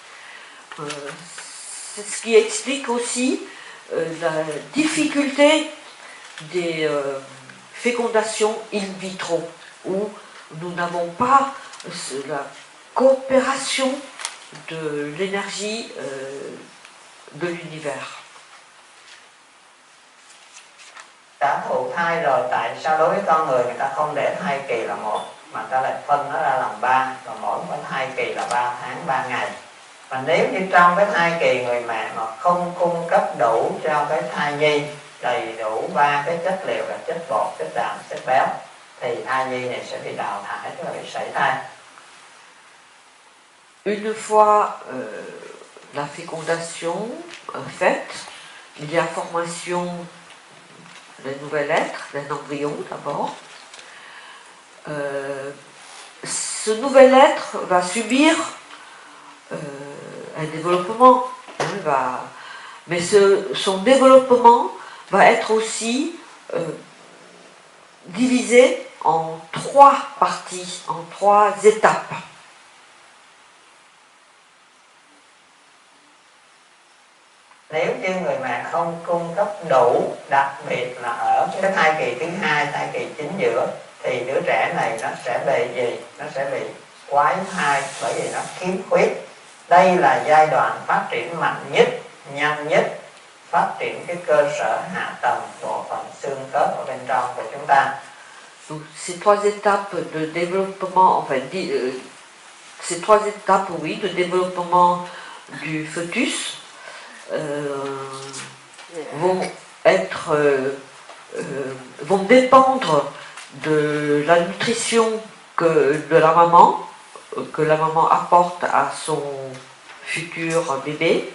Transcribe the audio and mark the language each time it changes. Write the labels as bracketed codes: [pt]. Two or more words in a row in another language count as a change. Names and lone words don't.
[fr] C'est ce qui explique aussi la difficulté des fécondations in vitro, où nous n'avons pas la coopération de l'énergie de l'univers. [vi] Đã thụ thai rồi, tại sao đối với con người ta không để thai kỳ là một mà ta lại phân nó ra làm 3, và mỗi cái thai kỳ là 3 tháng 3 ngày. Và nếu như trong cái thai kỳ người mẹ mà không cung cấp đủ cho cái thai nhi đầy đủ 3 cái chất liệu là chất bột, chất đạm, chất béo thì thai nhi này sẽ bị đào thải, tức là bị sảy thai. [fr] Une fois la fécondation faite, il y a formation d'un nouvel être, d'un embryon d'abord. Ce nouvel être va subir un développement, mais son développement va être aussi divisé en 3 parties, en 3 étapes. [vi] Nếu như người mẹ không cung cấp đủ, đặc biệt là ở cái thai kỳ thứ 2, thai kỳ chính giữa, thì đứa trẻ này nó sẽ bị gì? Nó sẽ bị quái thai, bởi vì nó khiếm khuyết. Đây là giai đoạn phát triển mạnh nhất, nhanh nhất, phát triển cái cơ sở hạ tầng bộ phận xương khớp ở bên trong của chúng ta. [fr] Donc, ces 3 étapes de développement, enfin, ces 3 étapes, oui, de développement du fœtus vont dépendre de la nutrition de la maman, que la maman apporte à son futur bébé.